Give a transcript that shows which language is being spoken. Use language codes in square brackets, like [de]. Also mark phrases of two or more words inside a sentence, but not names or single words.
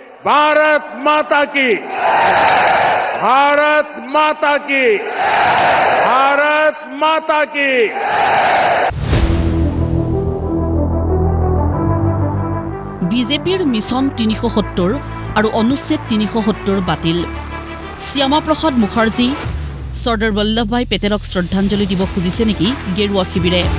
[hi] भारत माता की, भारत माता की, भारत माता की। [as] বিজেপিৰ মিছন ৩৭০ আৰু অনুচ্ছেদ ৩৭০ বাতিল। শ্যামা প্ৰসাদ মুখাৰ্জী চৰ্দাৰ বল্লভভাই পেটেলক শ্ৰদ্ধাঞ্জলি দিব খুজিছে নেকি গেৰুৱা শিবিৰে?